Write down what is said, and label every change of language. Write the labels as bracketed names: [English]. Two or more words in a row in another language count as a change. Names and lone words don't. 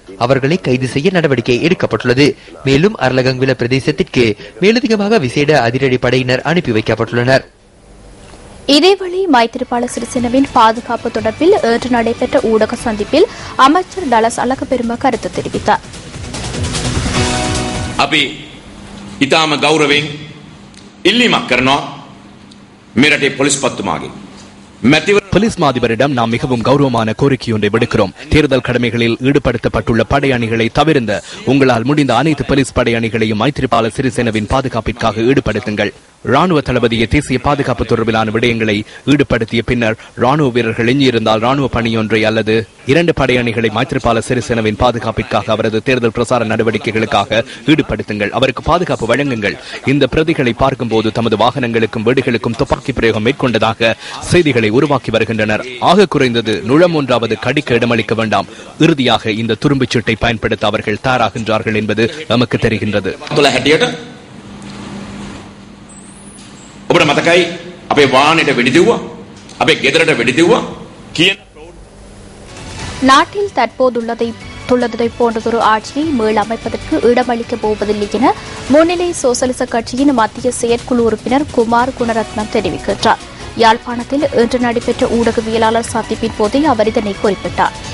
[Tamil] அவர்களை கைது செய்ய நடவடிக்கை எடுக்கப்பட்டுள்ளது. மேலும் அரலகங்வில பிரதேசத்திற்கு மேலதிகமாக விசேட அதிரடி படையினர் அனுப்பி வைக்கப்பட்டுள்ளனர். இதேவேளை மைத்திரிபால சிறிசேனவின் பாதுகாப்பு தொடர்பில் இன்று நடைபெற்ற ஊடக சந்திப்பில் அமைச்சர் டலஸ் அழகப்பெரும கருத்து தெரிவித்தார். [Sinhala] අපි ඉතාම ගෞරවයෙන් ඉල්ලීමක් කරනවා මේ රටේ පොලිස් පත්තුමාගේ [Tamil] போலீஸ் மாதிபரிடம் நாம் மிகவும் கௌரவமான கோரிக்கை ஒன்றை விடுக்கிறோம். தேர்தல் கடமைகளில் ஈடுபடுத்தப்பட்டுள்ள படையணிகளை தவிர்ந்த உங்களால் முடிந்த அனைத்து போலீஸ் படையணிகளையும் மைத்திரிபால சிறிசேனவின் பாதுகாப்பிற்காக ஈடுபடுத்துங்கள். ராணுவ தளபதியை தேசிய பாதுகாப்பு தொடர்பிலான விடயங்களை ஈடுபடுத்திய பின்னர் ராணுவ வீரர்கள் எஞ்சியிருந்தால் ராணுவ பணியொன்றை அல்லது 2 படையணிகளை மைத்திரிபால சிறிசேனவின் பாதுகாப்பிற்காக அவரது தேர்தல் பிரசார நடவடிக்கைகளுக்காக ஈடுபடுத்துங்கள். அவருக்கு பாதுகாப்பு வழங்குங்கள். இந்த பிரதிகளை பார்க்கும்போது தமது வாகனங்களுக்கும் வீடுகளுக்கும் துப்பாக்கி பிரயோகம் மேற்கொண்டதாக செய்திகளை உருவாக்கி வருகின்றனர். ஆக குறைந்தது நுழம் ஒன்றாவது கடிக்க இடமளிக்க வேண்டாம். இறுதியாக இந்த துரும்புச் சீட்டை பயன்படுத்த அவர்கள் தயாராகின்றார்கள் என்பது நமக்கு தெரிகின்றது. [Sinhala] ඔබට මතකයි අපේ වාහනේට වෙඩි දෙව්වා අපේ ගෙදරට වෙඩි දෙව්වා කියන [Tamil] நாட்டில் தற்போதுள்ளதை போன்றதொரு ஆட்சியை மீளமைப்பதற்கு இடமளிக்கப் போவதில்லை என முன்னிலை சோசலிச கட்சியின் மத்திய செயற்குழு உறுப்பினர் குமார் குணரத்னம் தெரிவிக்கின்றார். யாழ்ப்பாணத்தில் இன்று நடைபெற்ற ஊடகவியலாளர் சந்திப்பின் போதே அவர் இதனை குறிப்பிட்டார்.